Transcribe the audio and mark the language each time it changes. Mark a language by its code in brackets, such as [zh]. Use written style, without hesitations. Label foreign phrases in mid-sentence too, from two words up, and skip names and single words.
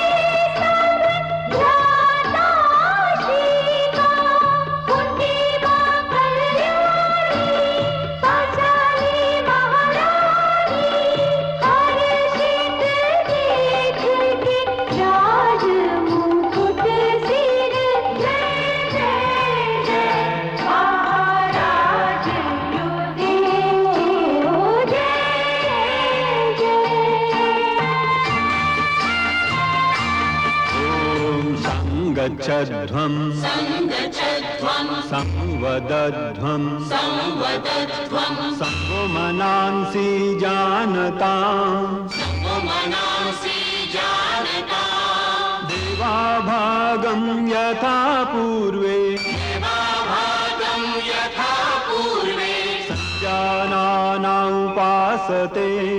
[hi] सब भ्राता सीता कुंतीबा कल्याणी पांचाली महारानी हर्षित देख के राज मुकुट सिर जय जय जय महाराज युधिष्ठिर जय जय [sa] ॐ सङ्गच्छध्वं संवदध्वं संगो मनांसि जानताम् देवाभागं यथा पूर्वे संजानाना उपासते